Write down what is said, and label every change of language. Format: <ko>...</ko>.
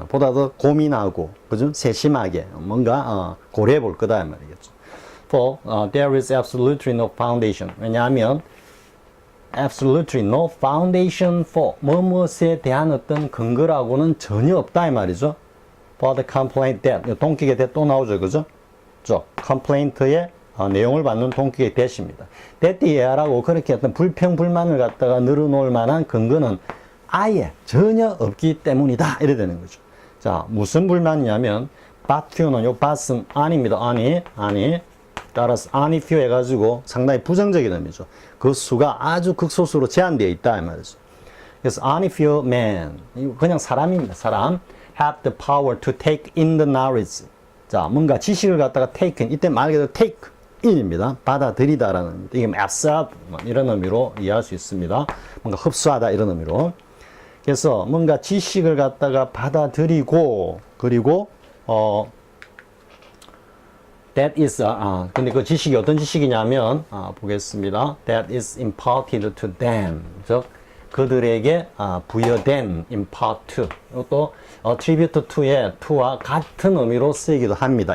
<ko>보다 더 고민하고, 그죠? 세심하게 뭔가 고려해 볼 거다 말이겠죠.</ko> <en>For there is absolutely no foundation.</en> <ko>왜냐하면</ko> <en>absolutely no foundation for</en> <ko>뭐뭐에 대한 어떤 근거라고는 전혀 없다 이 말이죠.</ko> <en>for the complaint that</en> <ko>동격의 that 또 나오죠, 그죠? complaint의 내용을 받는 동격의 that입니다. that이야라고 그렇게 어떤 불평 불만을 갖다가 늘어놓을 만한 근거는 아예 전혀 없기 때문이다 이래 되는 거죠. 자, 무슨 불만이냐면</ko> <en>but few</en> <ko>는 요 but은 아닙니다. 아니 따라서 아니 few 해가지고 상당히 부정적인 의미죠. 그 수가 아주 극소수로 제한되어 있다 이 말이죠. 그래서</ko> <en>only few men</en> <ko>그냥 사람입니다.</ko> <en>사람 have the power to take in the knowledge.</en> <ko>자, 뭔가 지식을 갖다가</ko> <en>take in,</en> <ko>이때 말 그대로 take in입니다. 받아들이다라는, 이게 absorb 이런 의미로 이해할 수 있습니다. 뭔가 흡수하다 이런 의미로. 그래서 뭔가 지식을 갖다가 받아들이고, 그리고</ko> <en>that is</en> <ko>근데 그 지식이 어떤 지식이냐면 보겠습니다.</ko> <en>that is imparted to them.</en> <ko>즉 그들에게 부여된</ko> <en>impart to.</en> <ko>또</ko> <en>attribute to</en> <ko>의 to와 같은 의미로 쓰이기도 합니다.</ko>